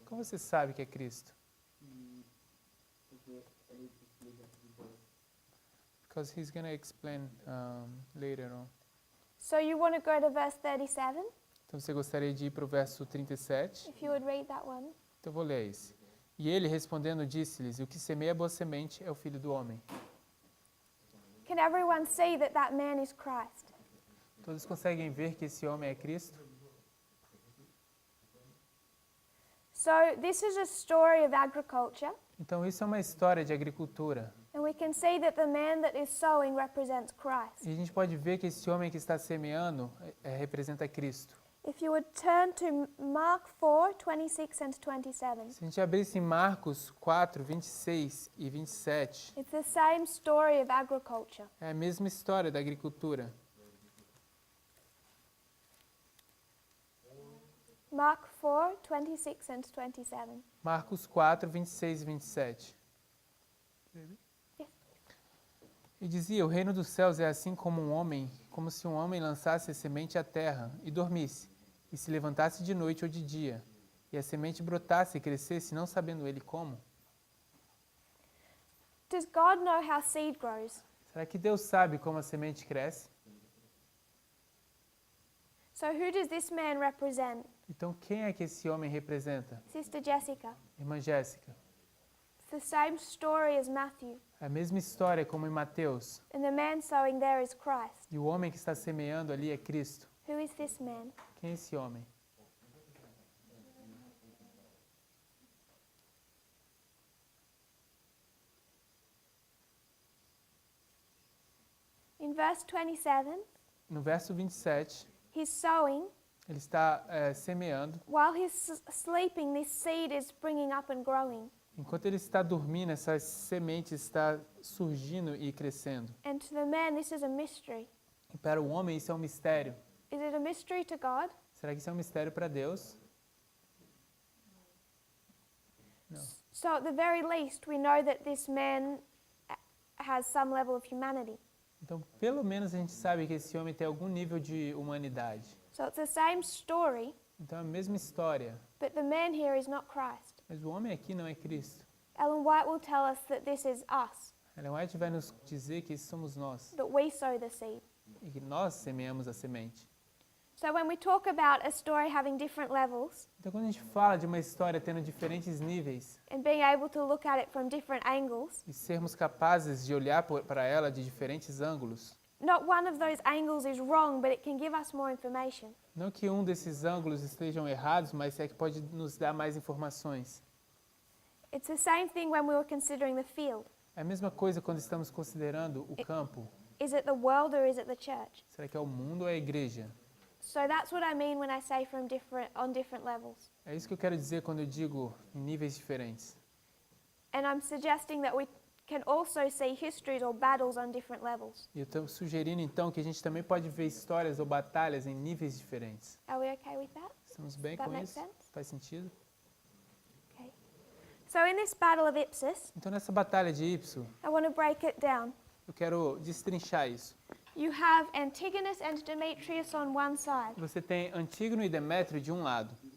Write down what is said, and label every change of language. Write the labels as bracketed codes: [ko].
[pt] Como você sabe que é Cristo? Porque ele explica depois. [en] Because he's going to explain later on. So you want to go to verse 37? [pt] Então você gostaria de ir para o verso 37? [en] If you would read that one. [pt] Então eu vou ler esse. E ele, respondendo, disse-lhes: o que semeia boa semente é o filho do homem. [en] Can everyone see that that man is Christ? [pt] Todos conseguem ver que esse homem é Cristo? [en] So this is a story of agriculture, [pt] Então isso é uma história de agricultura. [en] and we can see that the man that is sowing represents Christ. [pt] E a gente pode ver que esse homem que está semeando representa Cristo. [en] If you would turn to Mark 4, 26 and 27. [pt] Se a gente abrisse em Marcos 4, 26 e 27, [en] It's the same story of agriculture. [pt] é a mesma história da agricultura. [en] Mark 4, 26 and 27. [pt] Marcos 4, 26 e 27. E dizia: o reino dos céus é assim como se um homem lançasse a semente à terra e dormisse, e se levantasse de noite ou de dia, e a semente brotasse e crescesse, não sabendo ele como. [en] Does God know how seed grows? [pt] Será que Deus sabe como a semente cresce? [en] So who does this man represent? [pt] Então quem é que esse homem representa? [en] Sister Jessica. [pt] Irmã Jéssica. [en] It's the same story as Matthew. [pt] É a mesma história como em Mateus. [en] And the man sowing there is Christ. [pt] E o homem que está semeando ali é Cristo. [en] Who is this man? [pt] Quem é esse homem? [en] In verse 27, [pt] No verso 27, [en] he's sowing. [pt] ele está semeando. [en] While he's sleeping, this seed is springing up and growing. [pt] Enquanto ele está dormindo, essa semente está surgindo e crescendo. [en] And to the man, this is a mystery. [pt] E para o homem isso é um mistério. [en] Is it a mystery to God? [pt] Será que isso é um mistério para Deus? Não. [en] So at the very least, we know that this man has some level of humanity. [pt] Então, pelo menos a gente sabe que esse homem tem algum nível de humanidade. [en] So it's the same story, [pt] Então é a mesma história, [en] but the man here is not Christ. [pt] mas o homem aqui não é Cristo. [en] Ellen White will tell us that this is us, [pt] Ellen White vai nos dizer que isso somos nós [en] that we sow the seed. [pt] e que nós semeamos a semente. [en] So when we talk about a story having different levels [pt] Então, quando a gente fala de uma história tendo diferentes níveis [en] and being able to look at it from different angles, [pt] e sermos capazes de olhar para ela de diferentes ângulos, [en] not one of those angles is wrong, but it can give us more information. [pt] não que um desses ângulos estejam errados, mas é que pode nos dar mais informações. [en] It's the same thing when we were considering the field. [pt] É a mesma coisa quando estamos considerando o campo. [en] Is it the world or is it the church? [pt] Será que é o mundo ou é a igreja? [en] So that's what I mean when I say on different levels. [pt] É isso que eu quero dizer quando eu digo em níveis diferentes. [en] And I'm suggesting that we can also see histories or battles on different levels. [pt] E eu estou sugerindo então que a gente também pode ver histórias ou batalhas em níveis diferentes. [en] Are we okay with that? [pt] Estamos bem [en] That [pt] com [en] makes [pt] isso? [en] sense? [pt] Faz sentido? [en] Okay. So in this battle of Ipsus, [pt] Então nessa batalha de Ipso, [en] I want to break it down. [pt] eu quero destrinchar isso. [en] You have Antigonus and Demetrius on one side. [pt] Você tem Antígono e Demétrio de um lado.